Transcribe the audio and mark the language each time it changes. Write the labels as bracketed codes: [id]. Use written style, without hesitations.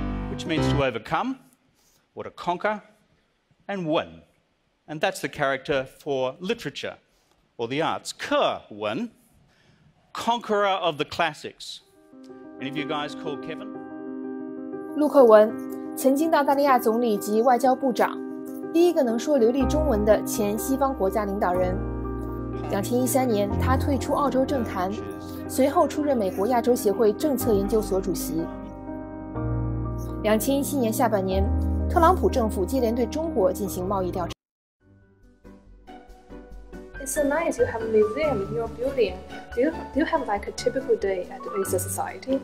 [en] Which means to overcome, or to conquer, and win. And that's the character for literature, or the arts. Win, conqueror of the classics. Any of you guys called Kevin? [zh] 陆克文，曾经的澳大利亚总理及外交部长，第一个能说流利中文的前西方国家领导人。 2013年，他退出澳洲政坛，随后出任美国亚洲协会政策研究所主席。 2017年下半年，特朗普政府接连对中国进行贸易调查。 [en] It's so nice you have a museum in your building. Do you have like a typical day at Acer Society?